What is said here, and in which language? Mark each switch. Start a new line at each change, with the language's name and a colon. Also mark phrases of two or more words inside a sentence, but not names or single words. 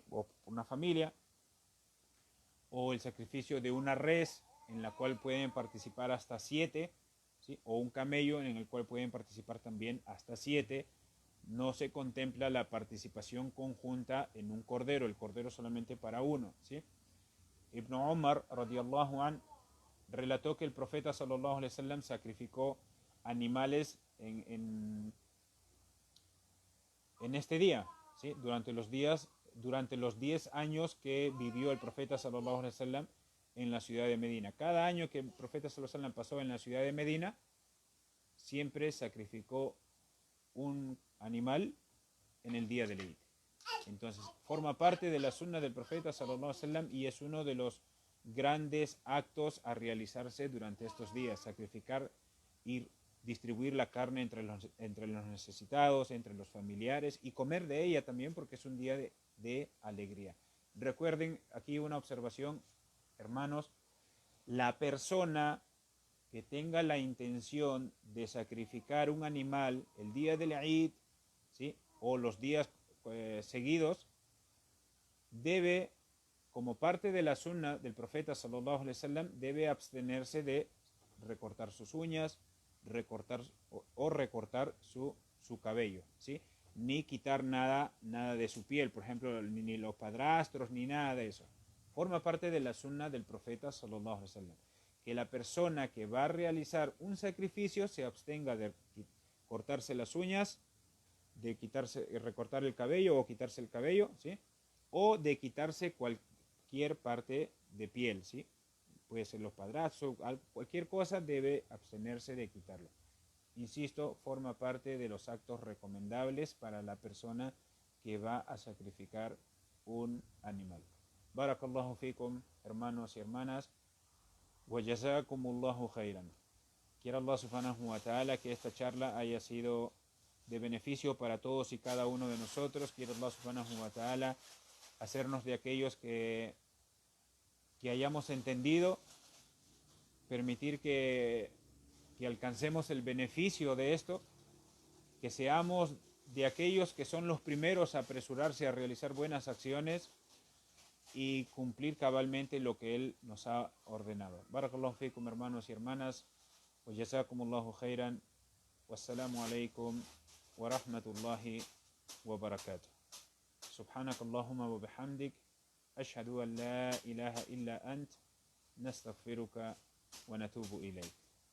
Spanish: O por una familia, o el sacrificio de una res en la cual pueden participar hasta 7, ¿sí? O un camello en el cual pueden participar también hasta 7. No se contempla la participación conjunta en un cordero, el cordero solamente para uno, ¿sí? Ibn Umar
Arabic: رضي الله عن
Spanish: relató que el profeta
Arabic: صلى الله عليه وسلم
Spanish: sacrificó animales en este día, ¿sí? Durante los 10 años que vivió el profeta
Arabic: صلى الله عليه وسلم
Spanish: en la ciudad de Medina. Cada año que el profeta
Arabic: صلى الله عليه وسلم
Spanish: pasó en la ciudad de Medina, siempre sacrificó un animal en el día del Eid. Entonces, forma parte de la sunna del profeta
Arabic: صلى الله عليه وسلم
Spanish: y es uno de los grandes actos a realizarse durante estos días, sacrificar y distribuir la carne entre los necesitados, entre los familiares y comer de ella también porque es un día de alegría. Recuerden aquí una observación, hermanos, la persona que tenga la intención de sacrificar un animal el día del Eid, ¿sí? O los días seguidos, debe, como parte de la sunna del profeta
Arabic: صلى الله عليه وسلم,
Spanish: debe abstenerse de recortar sus uñas, recortar su cabello, ¿sí? Ni quitar nada de su piel, por ejemplo, ni los padrastros, ni nada de eso. Forma parte de la sunna del profeta
Arabic: صلى الله عليه وسلم.
Spanish: Que la persona que va a realizar un sacrificio se abstenga de cortarse las uñas, de recortar el cabello o quitarse el cabello, ¿sí? O de quitarse cualquier parte de piel, ¿sí? Puede ser los padrastros, cualquier cosa debe abstenerse de quitarlo. Insisto, forma parte de los actos recomendables para la persona que va a sacrificar un animal.
Arabic: بارك الله فيكم,
Spanish: hermanos y hermanas.
Arabic: وجزاكم الله خيرا.
Spanish: Quiera Allah
Arabic: سبحانه وتعالى
Spanish: que esta charla haya sido de beneficio para todos y cada uno de nosotros. Quiera Allah
Arabic: سبحانه وتعالى
Spanish: hacernos de aquellos que hayamos entendido, permitir que alcancemos el beneficio de esto, que seamos de aquellos que son los primeros a apresurarse a realizar buenas acciones y cumplir cabalmente lo que Él nos ha ordenado.
Arabic: بارك الله فيكم,
Spanish: hermanos y hermanas,
Arabic: وجزاكم الله خيرا، والسلام عليكم ورحمة الله وبركاته. سبحانك اللهم وبحمدك، أشهد أن لا إله إلا أنت، نستغفرك ونتوب إليك.